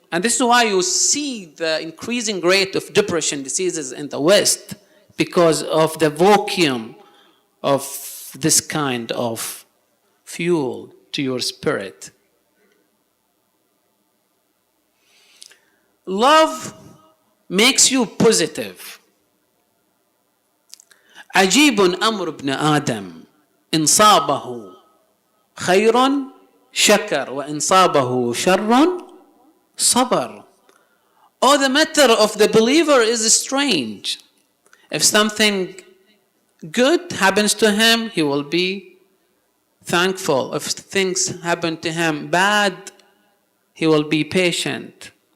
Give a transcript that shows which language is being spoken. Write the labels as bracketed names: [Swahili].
[English] And this is why you see the increasing rate of depression diseases in the West, because of the vacuum of this kind of fuel to your spirit. Love makes you positive. [Arabic] عجيب أمر ابن آدم إن صابه خير شكر وإن صابه شر صبر. [English] Oh, the matter of the believer is strange. If something good happens to him, he will be thankful. If things happen to him bad, he will be patient.